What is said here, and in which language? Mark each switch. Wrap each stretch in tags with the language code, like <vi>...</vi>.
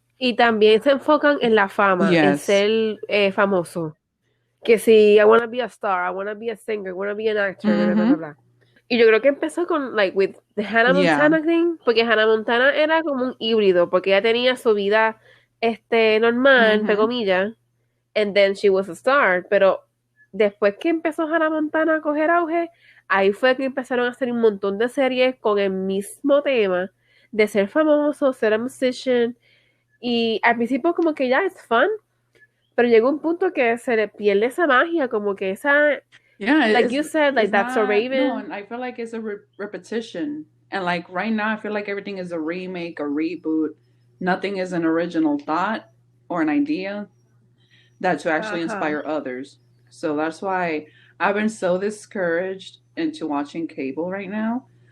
<es>Y también se enfocan en la fama, en ser famoso.</es> <en>Que si I want to be a star, I want to be a singer, I want to be an actor, bla, bla, bla, bla.</en> <es>Y yo creo que empezó con, like, with the Hannah Montana thing, porque Hannah Montana era como un híbrido, porque ella tenía su vida normal, entre comillas, and then she was a star, pero después que empezó Hannah Montana a coger auge, ahí fue que empezaron a hacer un montón de series con el mismo tema, de ser famoso, ser a musician, y al principio como que ya es fun, pero llegó un punto que se le pierde esa magia, como que esa...</es> <en>Yeah, like you said, like That's So Raven. No, and I feel like it's a repetition. And like right now, I feel like everything is a remake, a reboot. Nothing is an original thought or an idea that to actually inspire others. So that's why I've been so discouraged into watching cable right now.</en>